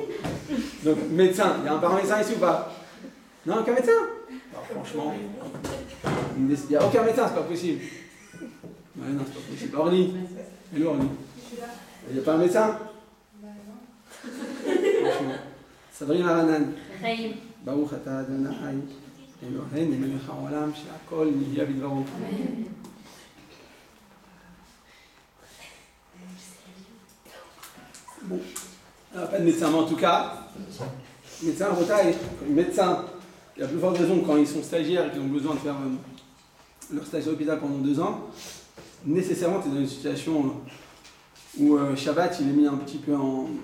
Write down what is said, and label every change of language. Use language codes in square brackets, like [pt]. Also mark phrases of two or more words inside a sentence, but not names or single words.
[fr] Donc médecin, il y a un parent médecin ici ou pas? Non, aucun médecin? Alors, franchement, il n'y a aucun médecin, c'est pas possible. Ouais, non, c'est pas possible. Orly, hello Orly. Il n'y a pas un médecin? Franchement. Sabrina Ranan. [he] ברוך אתה אדוני אלוהינו מלך העולם שהכל נהיה בדברו. [fr] Bon, pas de médecin, mais en tout cas, médecin, médecin, il y a plus forte raison quand ils sont stagiaires et qu'ils ont besoin de faire leur stage à l'hôpital pendant 2 ans, nécessairement tu es dans une situation où Shabbat il est mis un petit peu en